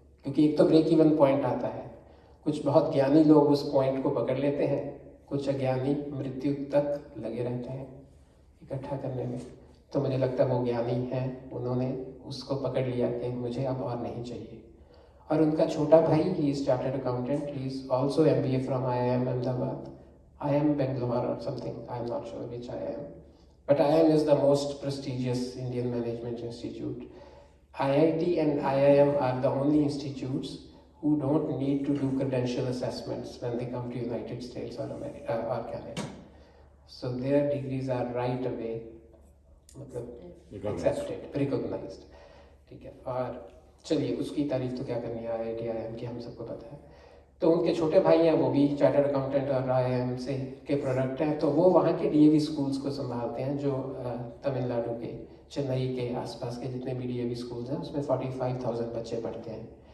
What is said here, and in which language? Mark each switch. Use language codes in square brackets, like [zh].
[hi] क्योंकि एक तो ब्रेक इवन पॉइंट आता है, कुछ बहुत ज्ञानी लोग उस पॉइंट को पकड़ लेते हैं, कुछ अज्ञानी मृत्यु तक लगे रहते हैं इकट्ठा करने में। तो मुझे लगता है वो ज्ञानी हैं, उन्होंने उसको पकड़ लिया कि मुझे अब और नहीं चाहिए। और उनका छोटा भाई, [en] He is chartered accountant, he is also MBA from IIM Ahmedabad, IIM Bangalore or something, I'm not sure which IIM. But IIM is the most prestigious Indian management institute. IIT and IIM are the only institutes who don't need to do credential assessments when they come to United States or America or Canada. So their degrees are right away accepted, recognized. [hi] ठीक है, और चलिए उसकी तारीफ तो क्या करनी है, IIT IIM की हम सबको पता है। तो उनके छोटे भाई हैं, वो भी चार्टर्ड अकाउंटेंट और IIM से के प्रोडक्ट हैं। तो वो वहाँ के DAV स्कूल्स को संभालते हैं, जो तमिलनाडु के, चेन्नई के आसपास के जितने भी DAV स्कूल्स हैं, उसमें 45,000 बच्चे पढ़ते हैं।